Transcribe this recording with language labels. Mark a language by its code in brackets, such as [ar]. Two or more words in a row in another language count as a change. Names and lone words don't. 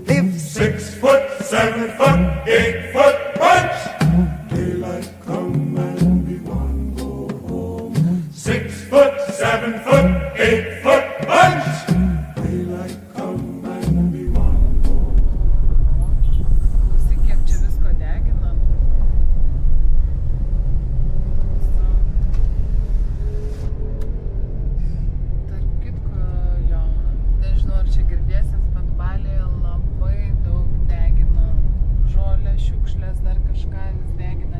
[en] Live 6 foot, 7 foot, 8 foot bunch. Daylight come and we want to go home. 6 foot, 7 foot, 8 foot bunch. Daylight come and we want to go. [lt] Visi kiek čia visko degina. Tarp kitko, jo, nežinau ar čia girdėsit, bet Balyje labai daug degina žolę, šiukšlės, dar kažką vis degina.